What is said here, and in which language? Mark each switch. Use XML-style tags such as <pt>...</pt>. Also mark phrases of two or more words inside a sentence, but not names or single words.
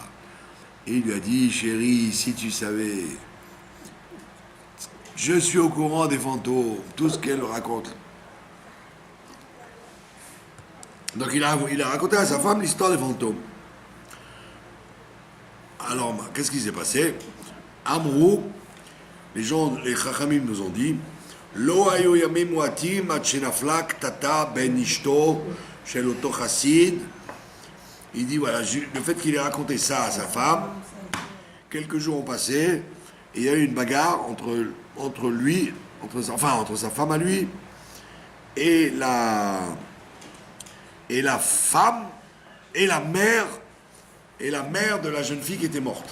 <fr>Et il lui a dit, chérie, si tu savais, je suis au courant des fantômes, tout ce qu'elle raconte. Donc il a raconté à sa femme l'histoire des fantômes. Alors, qu'est-ce qui s'est passé? Amrou, les Chachamim nous ont dit,</fr> <he>לא היו ימים מועטים עד שנפלה קטטה בין אשתו של אותו חסיד.</he> <fr>Il dit, voilà, le fait qu'il ait raconté ça à sa femme, quelques jours ont passé, et il y a eu une bagarre entre sa femme à lui, et la femme, et la mère de la jeune fille qui était morte.</fr>